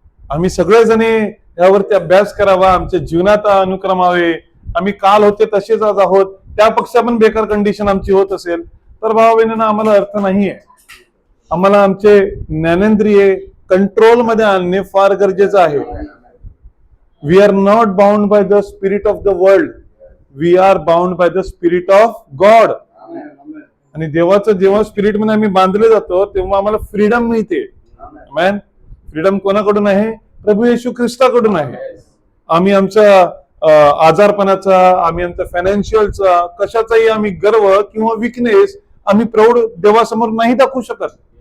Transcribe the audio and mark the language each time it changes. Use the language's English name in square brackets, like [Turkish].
[Marathi] आम्ही सगळेजण यावरती अभ्यास करावा, आमच्या जीवनात अनुक्रमावे. आम्ही काल होते तसेच आज आहोत, त्यापेक्षा पण बेकार कंडिशन आमची होत असेल तर भावा बहिणींनो आम्हाला अर्थ नाहीये. आम्हाला आमचे ज्ञानेंद्रिय कंट्रोल मध्ये आणणे फार गरजेचं आहे. [English] We are not bound by the spirit of the world, we are bound by the spirit of God. [Marathi] आणि देवाचं जेव्हा स्पिरिट मध्ये आम्ही बांधले जातो तेव्हा आम्हाला फ्रीडम मिळते. मॅन, फ्रीडम कोणाकडून आहे? प्रभू येशू ख्रिस्ताकडून आहे. आम्ही आमच्या आजारपणाचा, आम्ही आमच्या फायनान्शियलचा, कशाचाही आम्ही गर्व किंवा विकनेस आम्ही प्रौढ देवासमोर नाही दाखवू शकत.